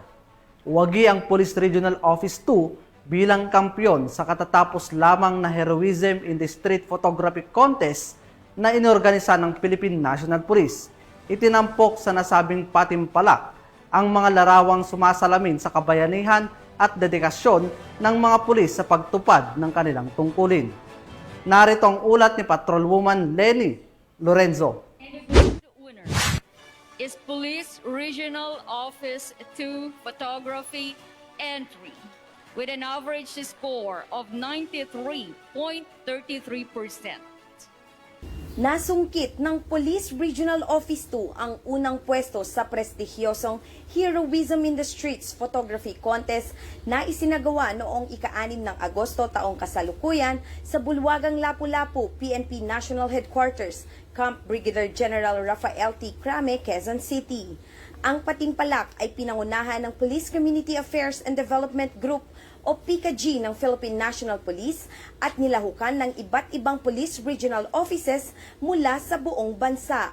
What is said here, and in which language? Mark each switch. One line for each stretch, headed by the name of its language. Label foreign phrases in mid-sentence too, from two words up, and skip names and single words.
Filipino: Wagi ang Police Regional Office 2 bilang kampyon sa katatapos lamang na Heroism in the Street Photography Contest na inorganisa ng Philippine National Police. Itinampok sa nasabing patimpalak ang mga larawang sumasalamin sa kabayanihan at dedikasyon ng mga pulis sa pagtupad ng kanilang tungkulin. Narito ang ulat ni Patrolwoman Lenny Lorenzo.
English: Winner is Police Regional Office 2 Photography Entry with an average score of 93.33%.
Filipino: Nasungkit ng Police Regional Office 2 ang unang pwesto sa prestigyosong Heroism in the Streets Photography Contest na isinagawa noong ika-6 ng Agosto taong kasalukuyan sa Bulwagang Lapu-Lapu, PNP National Headquarters, Camp Brigadier General Rafael T. Crame, Quezon City. Ang patimpalak ay pinangunahan ng Police Community Affairs and Development Group o PCAG ng Philippine National Police at nilahukan ng iba't ibang police regional offices mula sa buong bansa.